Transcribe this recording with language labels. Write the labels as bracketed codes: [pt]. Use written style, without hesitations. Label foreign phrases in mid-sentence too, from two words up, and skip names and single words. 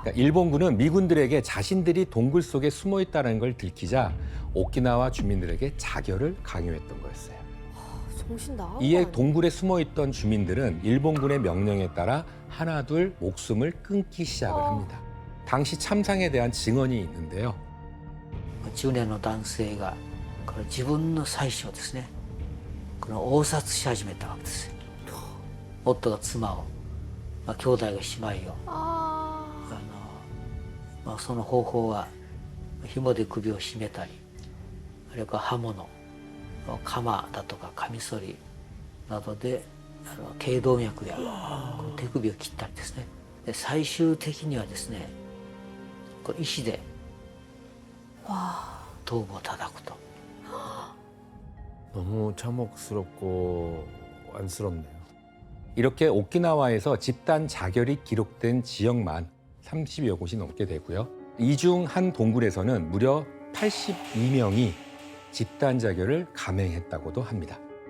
[ko] 그러니까 일본군은 미군들에게 자신들이 동굴 속에 숨어 있다는 걸 들키자 오키나와 주민들에게 자결을 강요했던 거였어요. 정신 나간 거 이에 아니야? 동굴에 숨어 있던 주민들은 일본군의 명령에 따라 하나둘 목숨을 끊기 시작을 합니다. 당시 참상에 대한 증언이 있는데요. [ja] 中年の男性がこれ自分の妻子をですねこの応殺し始めたわけですよ。夫が妻を、兄弟が姉妹をその方法は紐で首を絞めたりあるいは刃物鎌だとかカミソリなどで頸動脈やこの手首を切ったりですねで最終的にはですねこれ石で頭部を叩くと [ko] 너무 참혹스럽고 안쓰럽네요. 이렇게 오키나와에서 집단 자결이 기록된 지역만 30여 곳이 넘게 되고요. 이 중 한 동굴에서는 무려 82명이 집단 자결을 감행했다고도 합니다.